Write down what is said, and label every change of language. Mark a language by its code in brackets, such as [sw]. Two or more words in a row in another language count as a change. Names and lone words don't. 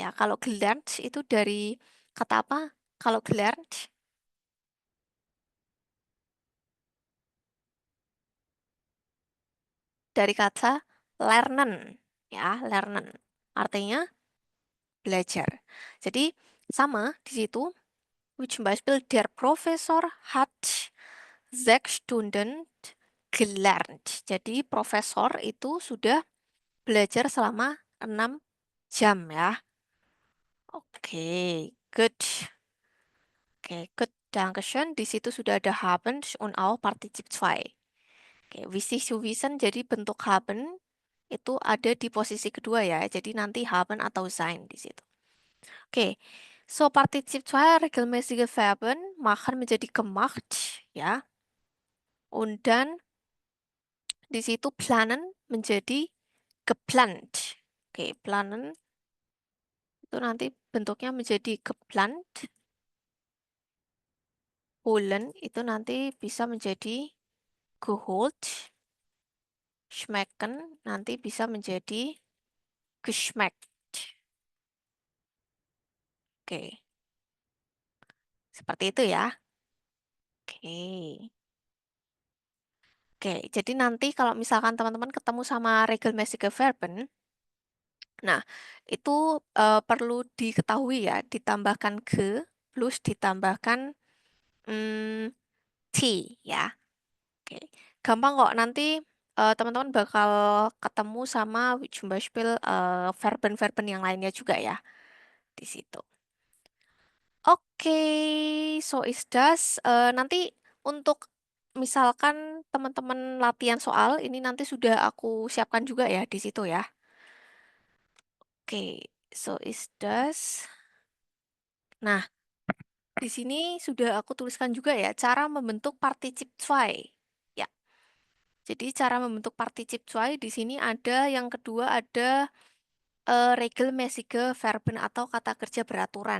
[id] Kalau gelernt itu dari kata apa? Kalau gelernt dari kata lernen ya, lernen. Artinya belajar. Jadi sama di situ. [de] Zum Beispiel, der Professor hat 6 Stunden gelernt. [id] Jadi profesor itu sudah belajar selama 6 jam ya. [en] Oke, good. Oke, good. Dankeschön. [id] Di situ sudah ada [de] haben und auch Partizip 2. Oke, wichtig zu wissen, [id] jadi bentuk haben itu ada di posisi kedua ya. Jadi nanti haben atau sein di situ. Oke, [de] so Partizip 2 regelmäßige Verben machen menjadi gemacht ya. Und dann [id] di situ planen menjadi geplant. Oke, planen itu nanti bentuknya menjadi geplant. Holen itu nanti bisa menjadi geholt. Schmecken nanti bisa menjadi geschmeckt. Oke, seperti itu ya. Oke. Oke, jadi nanti kalau misalkan teman-teman ketemu sama [de] regelmäßige Verben, [id] nah itu perlu diketahui ya, ditambahkan ke plus ditambahkan T ya. Oke, gampang kok nanti teman-teman bakal ketemu sama [de] zum Beispiel [id] verben-verben yang lainnya juga ya di situ. Oke, [de] so is das. [id] Nanti untuk misalkan teman-teman latihan soal ini nanti sudah aku siapkan juga ya di situ ya. Oke, [de] so is das. [id] Nah, di sini sudah aku tuliskan juga ya cara membentuk [de] particip zwei. [id] Ya. Jadi cara membentuk [de] particip zwei [id] di sini ada yang kedua ada [de] regelmäßige Verben [id] atau kata kerja beraturan.